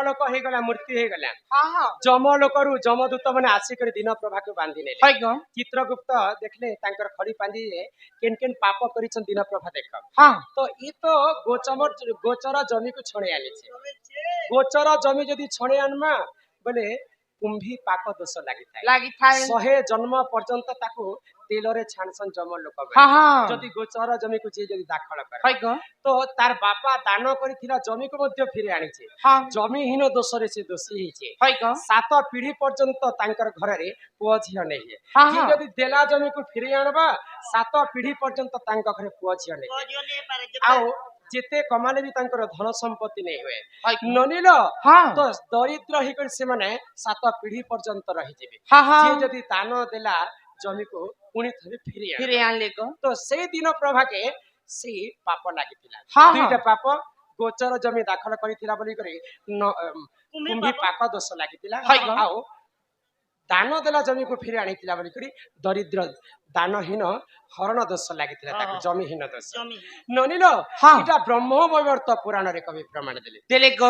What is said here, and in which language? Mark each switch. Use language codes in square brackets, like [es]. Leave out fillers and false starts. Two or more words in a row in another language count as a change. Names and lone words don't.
[or] ହେଇଗଲା ମୃତ୍ୟୁ ହେଇଗଲା हाँ हाँ ଯମ ଲୋକରୁ ଯମଦୂତ ମାନେ ଆସିକରି ଦିନ ପ୍ରଭାକୁ ବାନ୍ଧି ନେଲେ हाय गो ଚିତ୍ରଗୁପ୍ତ ଦେଖିଲେ ତାଙ୍କର ଖଡି ପାଞ୍ଜିରେ କେନ୍ କେନ୍ ପାପ କରିଛନ୍ତି ଦିନ ପ୍ରଭା ଦେଖ हाँ ତ ଇ ତ ଗୋଚର ଜମିକୁ ଛଣେଇ ଆଣିছে ଗୋଚର ଜମି ଯଦି ଛଣେଇ ଆଣମା ବୋଲେ କୁମ୍ଭୀ ପାକ ଦୋଷ ଲାଗିଥାଏ ଲାଗି ଥାଏ 100 ଜନ୍ମ ପର୍ଯ୍ୟନ୍ତ ତାକୁ ତେଲରେ ଛାଣସନ୍ ଯମ ଲୋକ हाँ हाँ ଯଦି ଗୋଚର ଜମିକୁ ଯିଏ ଯଦି ଦାଖଲ କରେ हाय गो ତ ତାର ବାପା ଦାନ କରିଥିବା ଜମିକୁ ମଧ୍ୟ ଫେରି ଆଣିছে हाँ ଜମିହୀନ ଦୋଷରେ ସେ ଦୋଷୀ ହେଇছে हाय गो 7 ପିଢି ପର୍ଯ୍ୟନ୍ତ ତାଙ୍କର ଘରରେ ପୁଅ ଝିଅ ନେଇ ହଁ, ଯିଏ ହଁ। ଯଦି ଦେଲା ଜମିକୁ ଫେରି ଆଣବା 7 ପିଢି ପର୍ଯ୍ୟନ୍ତ ତାଙ୍କ ଘରେ ପୁଅ ଝିଅ ନେଇ କୋଜିଓ ନହିଁ ପାରେ ଆଉ ଯେତେ କମାଲେ ବି ତାଙ୍କର ଧନ ସମ୍ପତ୍ତି ନେଇ ହୁଏ हाय ନନିଲ हाँ ତ ଦରିଦ୍ର ହେଇକରି ସେମାନେ 7 ପିଢି ପର୍ଯ୍ୟନ୍ତ ରହିଯିବେ हाँ हाँ ଯିଏ ଯଦି ଦାନ ଦେଲା ଜମିକୁ ପୁଣି ଥରେ ଫେରି ଆଣେ ଫିର ଆନ ଲେ ଗୋ ତ ସେଇ ଦିନ ପ୍ରଭାକେ ସେ ପାପ ଲାଗିଥିଲା ହଁ, ଦୁଇଟା ପାପ ଗୋଚର ଜମି ଦାଖଲ କରିଥିଲା ବୋଲି କରି କୁମ୍ଭୀ ପାପ ଦୋଷ ଲାଗିଥିଲା ହାଇ ଗଁ। ଆଉ ଦାନ ଦେଲା ଜମିକୁ ଫେରି ଆଣିଥିଲା ବୋଲି କରି ଦରିଦ୍ର ଦାନହୀନ ହରଣ ଦୋଷ ଲାଗିଥିଲା ତାକୁ ଜମିହୀନ ଦୋଷ जमी ନନିଲ ହଁ। ଏଟା ବ୍ରହ୍ମ ବୈବର୍ତ ପୁରାଣରେ କବି ପ୍ରମାଣ ଦେଲେ ଦେ ଲେ ଗୋ